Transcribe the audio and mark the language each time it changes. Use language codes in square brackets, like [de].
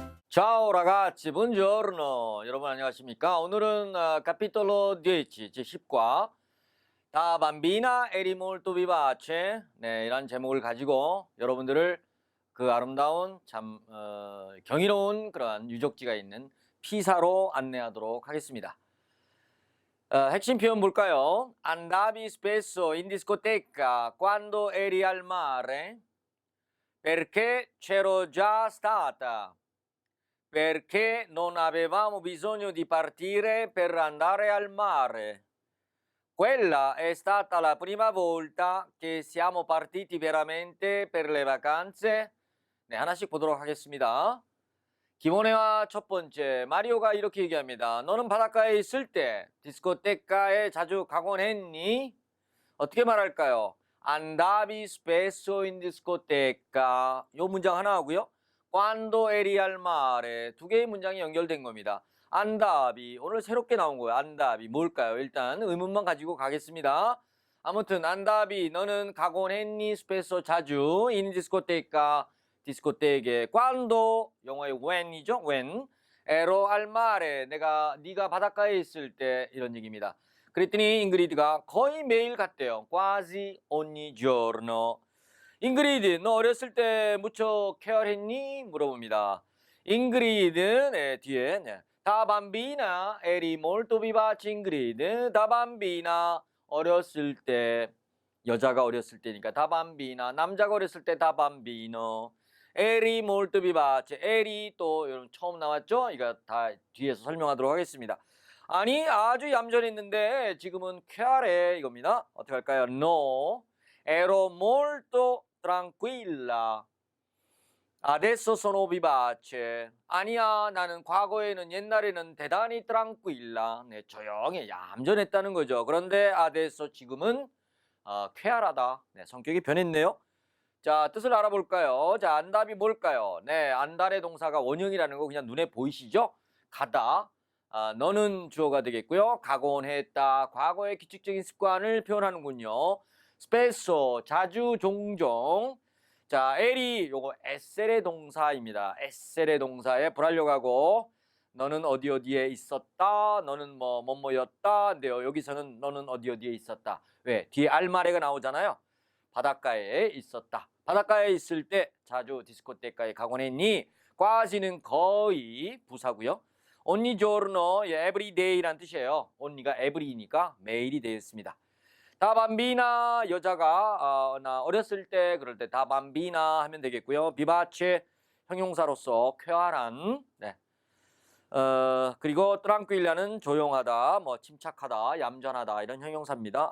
[it] Ciao ragazzi, buongiorno. [ko] 여러분 안녕하십니까? [it] 오늘은 capitolo 10, 제10과 Da bambina eri molto vivace. [ko] 네, 이런 제목을 가지고 여러분들을 그 아름다운 참 경이로운 그러한 유적지가 있는 피사로 안내하도록 하겠습니다. 핵심 표현 볼까요? [it] Andavi spesso in discoteca quando eri al mare perché c'ero già stata. Perché non avevamo bisogno di partire per andare al mare. Quella è stata la prima volta che siamo partiti veramente per le vacanze. [ko] 네, 하나씩 보도록 하겠습니다. 기본회화 첫 번째, 마리오가 이렇게 얘기합니다. 너는 바닷가에 있을 때 디스코테카에 자주 가곤 했니? 어떻게 말할까요? [it] Andavi spesso in discoteca. [ko] 요 문장 하나 하고요. [it] Quando eri al mare. [ko] 두 개의 문장이 연결된 겁니다. [it] Andavi. [ko] 오늘 새롭게 나온 거예요. Andavi. 뭘까요? 일단 의문만 가지고 가겠습니다. 아무튼 Andavi. 너는 가곤 했니? spesso 자주. in discoteca. 디스코테에. Quando. 영어의 when이죠. when. [it] ero al mare. [ko] 네가 바닷가에 있을 때 이런 얘기입니다. 그랬더니 잉그리드가 거의 매일 갔대요. [it] quasi ogni giorno. [ko] 잉그리드, 너 어렸을 때 무척 쾌활했니? 물어봅니다. 잉그리드, 네, 뒤에 [it] da bambina eri molto vivace. [ko] 잉그리드, da bambina 어렸을 때, 여자가 어렸을 때니까 da bambina, 남자가 어렸을 때 da bambino. [it] eri molto vivace. [ko] eri 또 여러분 처음 나왔죠? 이거 다 뒤에서 설명하도록 하겠습니다. 아니 아주 얌전했는데 지금은 쾌활해 이겁니다. 어떻게 할까요? [it] No, ero molto tranquilla. Adesso sono vivace. [ko] 아니야, 나는 과거에는 옛날에는 대단히 tranquilla. 네, 조용히 얌전했다는 거죠. 그런데 adesso 지금은 쾌활하다. 네, 성격이 변했네요. 자, 뜻을 알아볼까요? 자, 안답이 뭘까요? 네, 안달의 동사가 원형이라는 거 그냥 눈에 보이시죠? 가다. 너는 주어가 되겠고요. 가곤 했다. 과거의 규칙적인 습관을 표현하는군요. spesso 자주 종종. 자, 에리 요거 에셀의 동사입니다. 에셀의 동사에 불활력하고 너는 어디 어디에 있었다. 너는 뭐였다. 근데요. 여기서는 너는 어디 어디에 있었다. 왜? 뒤에 알마레가 나오잖아요. 바닷가에 있었다. 바닷가에 있을 때 자주 디스코테카에 가곤 했니? quasi는 거의 부사고요. ogni giorno, every day란 뜻이에요. only가 every니까 매일이 되겠습니다. da bambina, 여자가 나 어렸을 때 그럴 때 da bambina 하면 되겠고요. vivace, 형용사로서 쾌활한. 네. 그리고 tranquilla는 조용하다, 침착하다, 얌전하다 이런 형용사입니다.